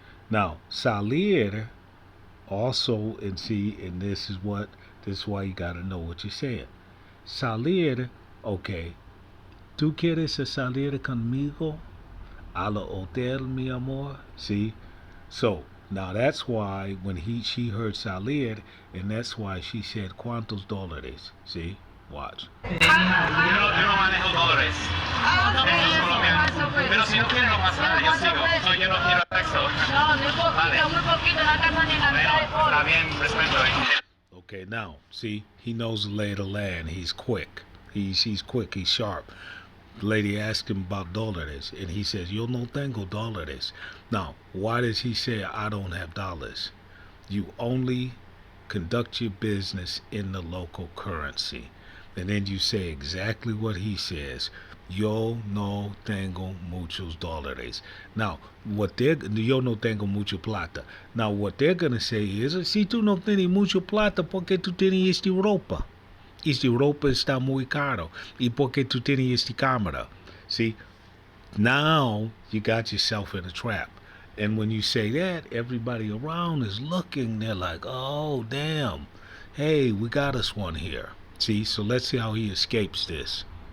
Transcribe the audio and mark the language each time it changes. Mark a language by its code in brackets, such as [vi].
[en] Now, salir also, and see, and this is why you gotta know what you're saying. [es] Salir, [en] okay. [es] ¿Tú quieres salir conmigo al hotel, mi amor? [en] See? So, now that's why when she heard salir, and that's why she said [es] ¿cuántos dólares? [en] See? Watch. [es] Yo no manejo dólares. Eso es colombiano. Pero si no quiere no pasa nada, yo sigo. No, yo no quiero sexo. No, muy poquito, muy poquito, no alcanza ni la mitad de Bueno, está bien, respeto. [en] Okay, now, see, he knows the lay of the land. He's quick. He's quick, he's sharp. The lady asked him about dólares, and he says, [es] yo no tengo dólares. [en] Now, why does he say, I don't have dollars? You only conduct your business in the local currency. And then you say exactly what he says. [es] Yo no tengo muchos dólares. Now, yo no tengo mucho plata. [en] Now, what they're going to say is, [es] si tú no tienes mucho plata, ¿por qué tú tienes esta ropa? Esta ropa está muy caro. ¿Y por qué tú tienes esta cámara? [en] See, now you got yourself in a trap. And when you say that, everybody around is looking. They're like, oh, damn. Hey, we got us one here. See, so let's see how he escapes this.